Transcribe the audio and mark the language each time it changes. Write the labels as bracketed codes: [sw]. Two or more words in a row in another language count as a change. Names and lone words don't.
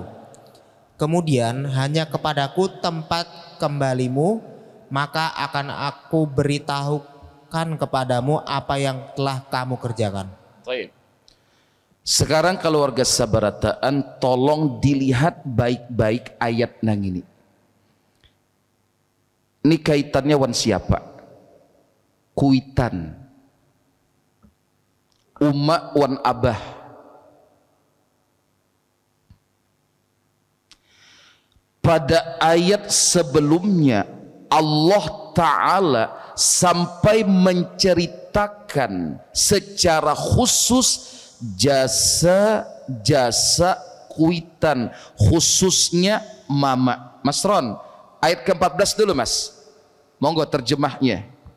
[id] Kemudian hanya kepadaku tempat kembalimu, maka akan aku beritahukan kepadamu apa yang telah kamu kerjakan. Baik. [bjn] Sekarang keluarga Sabarataan, tolong dilihat baik-baik ayat nang ini. Ini kaitannya wan siapa? Kuitan. Umma wan abah. [id] Pada ayat sebelumnya Allah Ta'ala sampai menceritakan secara khusus jasa kuitan, khususnya mama. Mas Ron, ayat ke-14 dulu Mas. Monggo terjemahnya.